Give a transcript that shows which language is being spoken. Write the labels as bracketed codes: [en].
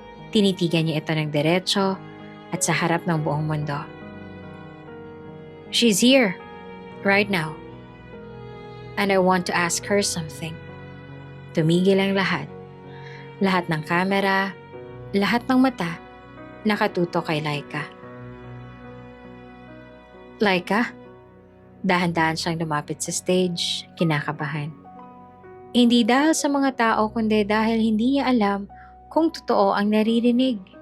[tl] Tinitigan niya ito ng diretso at sa harap ng buong mundo. [en] She's here, right now. And I want to ask her something. [tl] Tumigil ang lahat. Lahat ng kamera, lahat ng mata, nakatuto kay Laika. Laika? Dahan-dahan siyang lumapit sa stage, kinakabahan. Hindi dahil sa mga tao kundi dahil hindi niya alam kung totoo ang naririnig.